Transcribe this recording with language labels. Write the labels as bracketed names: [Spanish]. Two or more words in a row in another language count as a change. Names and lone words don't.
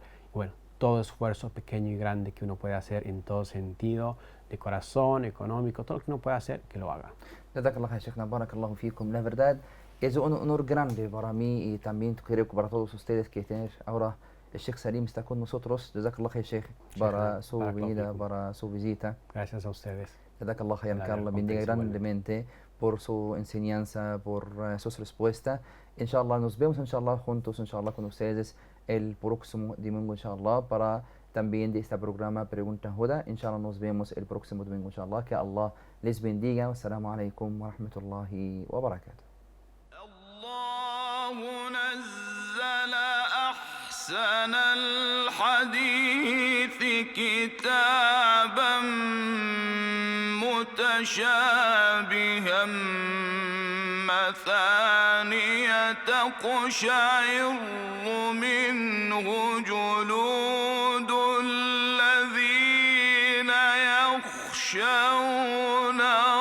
[Spanish] Y bueno, todo esfuerzo pequeño y grande que uno puede hacer en todo sentido, de corazón, económico, todo lo que uno puede hacer, que lo haga. La verdad es un honor grande para mí y también creo que para todos ustedes que tener ahora el Sheikh Salim está con nosotros. [Arabic] جزاك الله خير، شيخ, [Spanish] para su venida, para su visita. Gracias a ustedes. [Arabic] جزاك الله خير, [Spanish] que Allah bendiga grandemente por su enseñanza, por sus respuestas. Inshallah, nos vemos inshallah juntos, inshallah con ustedes el próximo domingo, inshallah, para también de este programa Pregunta Huda. Inshallah, nos vemos el próximo domingo, inshallah. Que Allah les bendiga. [Arabic] والسلام عليكم ورحمة الله وبركاته. أحسن الحديث كتابا متشابها مثانية تقشعر منه جلود الذين يخشون